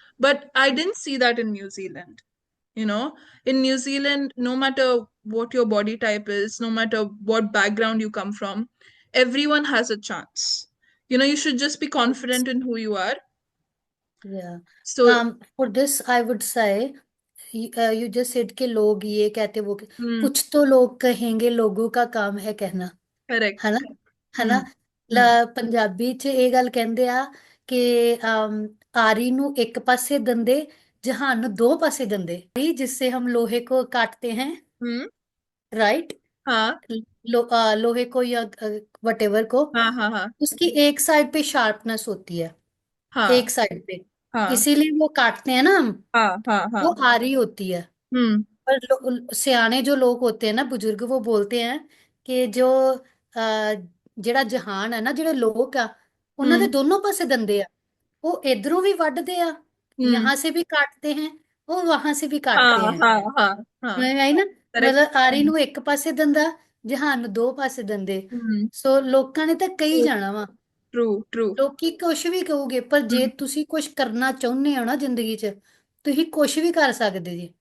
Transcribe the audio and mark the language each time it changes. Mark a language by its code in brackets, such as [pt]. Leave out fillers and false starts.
[en] But I didn't see that in New Zealand. you know in New Zealand, no matter what your body type is, no matter what background you come from, everyone has a chance. You should just be confident in who you are. Yeah. So For this, I would say, you just said [hi] कि लोग ये कहते वो mm, कुछ तो लोग कहेंगे लोगों का काम है कहना है [en] correct. ना ਹੈ ਨਾ mm, mm, [pa] ਪੰਜਾਬੀ ਚ ਇਹ ਗੱਲ ਕਹਿੰਦੇ ਆ ਕਿ ਆਰੀ ਨੂੰ ਇੱਕ ਪਾਸੇ ਦੰਦੇ ਜਹਾਨ ਨੂੰ [hi] दो पासे दंदे जिससे हम लोहे को काटते हैं mm, [en] right [hi] हाँ लोहे को या वटेवर को हाँ हाँ हाँ उसकी एक साइड पे शार्पनेस होती है हाँ एक साइड पे हाँ इसीलिए वो काटते हैं ना हम हाँ हाँ वो हाँ आरी होती है हम्म पर सियाने जो लोग होते हैं ना बुजुर्ग वो बोलते हैं कि जो [pa] ਜਿਹੜਾ ਜਹਾਨ ਹੈ ਨਾ ਜਿਹੜੇ ਲੋਕ ਆ ਉਹਨਾਂ ਦੇ हम्म ਦੋਨੋਂ ਪਾਸੇ ਦੰਦੇ ਆ [hi] वो इधरों भी [pa] ਵੱਢਦੇ ਆ हम्म [hi] यहाँ से भी काटते हैं वो वहां से भी काटते हाँ हैं हाँ हाँ हाँ [pa] ਮੈਂ ਆਈ ਨਾ [en] correct [pa] ਮਤਲਬ ਆਰੀ ਨੂੰ ਇੱਕ ਪਾਸੇ ਦੰਦਾ ਜਹਾਨ ਨੂੰ ਦੋ ਪਾਸੇ ਦੰਦੇ ਸੋ ਲੋਕਾਂ ਨੇ ਤਾਂ ਕਹੀ ਜਾਣਾ ਵਾ [en] true true [pa] ਲੋਕੀ ਕੁਝ ਵੀ ਕਹੋਗੇ ਪਰ ਜੇ ਤੁਸੀਂ ਕੁਝ ਕਰਨਾ ਚਾਹੁੰਦੇ ਹੋ ਨਾ ਜ਼ਿੰਦਗੀ 'ਚ ਤੁਸੀਂ ਕੁਝ ਵੀ ਕਰ ਸਕਦੇ ਜੀ